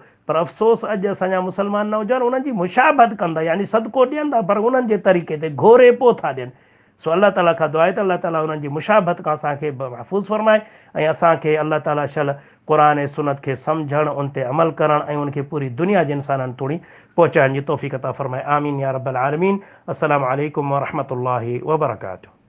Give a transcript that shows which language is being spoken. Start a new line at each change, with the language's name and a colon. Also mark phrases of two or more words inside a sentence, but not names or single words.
Sindhi: पर अफ़सोस अॼु असांजा मुस्लमान न हुजनि, उन्हनि जी मुशाबहत कंदा, यानी सदको ॾियनि था पर उन्हनि जे तरीक़े ते घोरे पोइ था ॾियनि। सो अल्लाह ताला खां दुआ आहे त अल्लाह ताला उन्हनि जी मुशाबहत खां असांखे महफ़ूज़ फ़रमाए ऐं असांखे अल्लाह ताला शल क़ुर ऐं सुन्नत खे सम्झणु, उन ते अमल करणु ऐं उनखे पूरी दुनिया जे इंसाननि ताईं पहुचाइण जी तौफ़ीक़ अता फ़रमाए।
Arabic: آمين يا رب العالمين. السلام عليكم ورحمة الله وبركاته.